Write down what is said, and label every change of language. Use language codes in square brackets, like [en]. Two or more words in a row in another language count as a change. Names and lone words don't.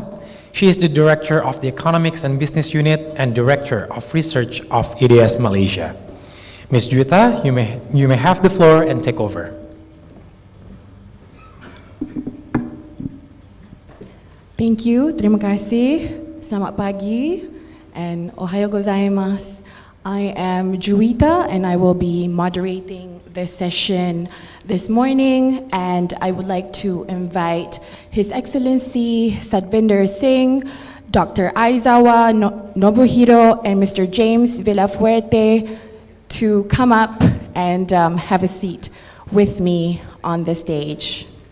[en] She is the Director of the Economics and Business Unit and Director of Research of EDS Malaysia. Ms. Juwita, you may have the floor and take over. Thank you, [ms] terima kasih, selamat pagi, [ja] and おはよう ございます. [en] I am Juwita, and I will be moderating this session this morning, and I would like to invite His Excellency Satvinder Singh, Dr. Aizawa Nobuhiro, and Mr. James Villafuerte to come up and have a seat with me on the stage.